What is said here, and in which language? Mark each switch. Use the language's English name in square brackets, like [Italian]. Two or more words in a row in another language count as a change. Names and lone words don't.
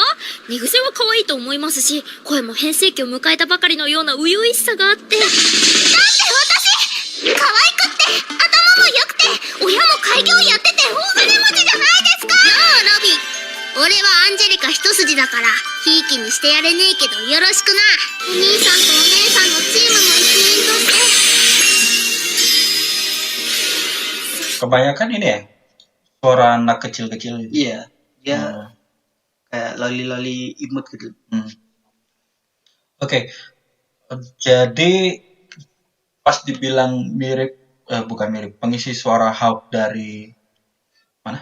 [Japanese] 寝癖は可愛いと思いますし、声も変声期を迎えたばかりのような初々しさがあって。だって私、可愛くって、頭も良くて、親も開業やってて大金持ちじゃないですか。なあ、ロビー。俺はアンジェリカ一筋だから、ひいきにしてやれねえけどよろしくな。お兄さんとお姉さんのチームの一員として。 [Indonesian] Kebanyakan ini ya suara anak kecil-kecil. Iya, dia kayak loli-loli imut gitu. Oke. Jadi pas dibilang mirip, bukan mirip, pengisi suara Hawk dari mana?